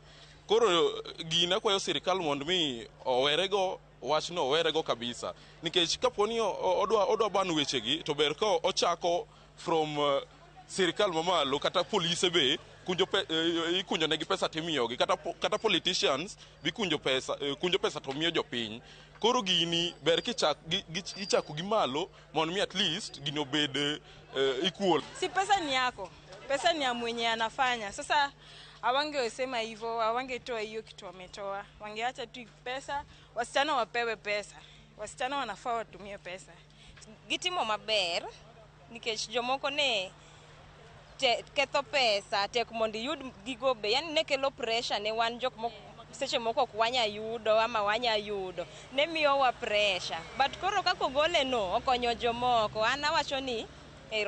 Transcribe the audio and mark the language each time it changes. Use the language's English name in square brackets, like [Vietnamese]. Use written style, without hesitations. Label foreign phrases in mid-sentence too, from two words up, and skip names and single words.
[Luo (Kenya and Tanzania)] Koro gina kwayo sirikal mondo mi owerego wachno owerego kabisa nikech kaponi odwa ban weche gi to ber ka ochako from sirikal mamalo kata police be ikunjo negi pesa timiyogi kata politicians bi kunjo pesa to miyo jopiny. Koro gini ber kichako gi malo mondo mi [English] at least [Luo (Kenya and Tanzania)] gino bed equal. [Swahili] Si pesa ni yako, pesa ni ya mwenye anafanya. Sasa hawangesema hivyo, hawangetoa hiyo kitu wametoa. Wangeacha tu pesa, wasichana wapewe pesa. Wasichana wanafaa watumie pesa. [Luo (Kenya and Tanzania)] Gitimo maber nikech jomoko ne ketho pesa tek mondo yud gigo be yani ne kelo pressure ne wan jok moko seche moko ok wanya yudo ama wanya yudo ne miyo wa pressure but koro kako gole no okonyo jomoko an awacho ni